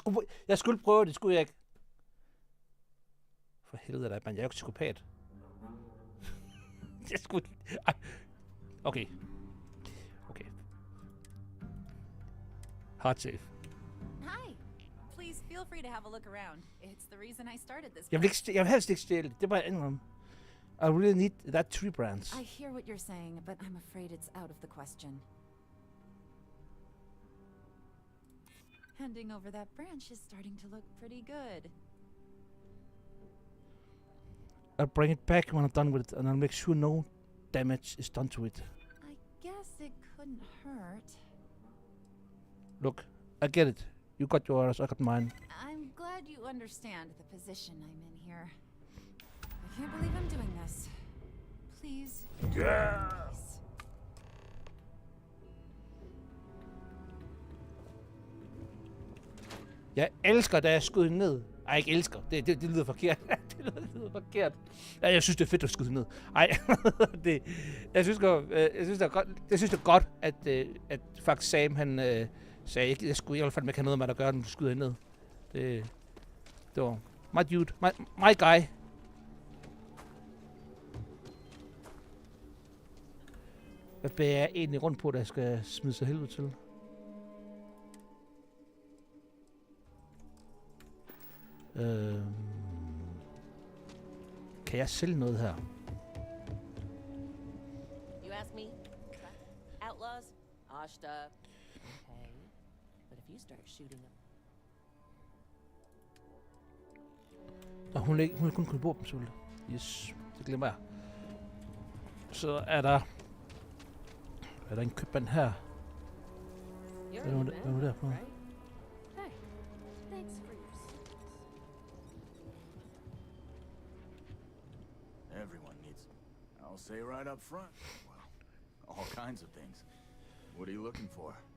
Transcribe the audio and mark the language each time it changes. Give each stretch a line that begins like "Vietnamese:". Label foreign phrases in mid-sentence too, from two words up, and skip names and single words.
Danish: Jeg skulle prøve det, skulle jeg ikke. For helvede da, man. Jeg er jo ikke psykopat. Jeg skulle...
English: Okay. Hard safe. Hi. Please feel free to have a look around. It's the reason I started this.
Danish: Jeg vil helst ikke stjæle. Det er bare andet om.
English: I really need that tree branch. I hear what you're saying, but I'm afraid it's out of the question. Handing over that branch is starting to look pretty good. I'll bring it back when I'm done with it, and I'll make sure no damage is done to it. I guess it couldn't hurt. Look, I get it. You got yours, I got mine. I'm glad you understand the position I'm in here. I can't believe I'm doing this. Please. Yes!
Danish: Jeg elsker, da jeg skyder ned. Ej, ikke elsker. Det lyder forkert. Det lyder forkert. Ja, jeg synes, det er fedt at skyde ned. Ej, jeg synes det er godt, at faktisk Sam, han sagde, jeg skulle i hvert fald ikke have noget med at gøre, når du skyder ned. Det var
English: my dude, my guy.
Danish: Hvad bærer jeg egentlig rundt på, der skal smide sig helvede til? Kan jeg sælge noget her?
English: You ask me? Outlaws? Hoshed up. Okay. But if you start shooting them.
Danish: Nå, hun er kun kun våben, selvfølgelig. Yes, det glemmer jeg. Så er der en købmand her. Hvad er der for?
English: Say right up front. Well, all kinds of things. What are you looking for?